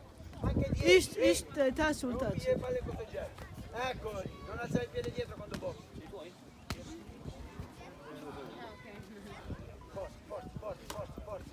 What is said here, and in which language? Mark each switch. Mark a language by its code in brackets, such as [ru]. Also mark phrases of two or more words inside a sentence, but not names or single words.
[it] Anche dietro. [tr] İşte ta Sultan. [it] Non piede palle questo jab. Eccolo lì, non alzare il piede dietro quando bocchi. Forza.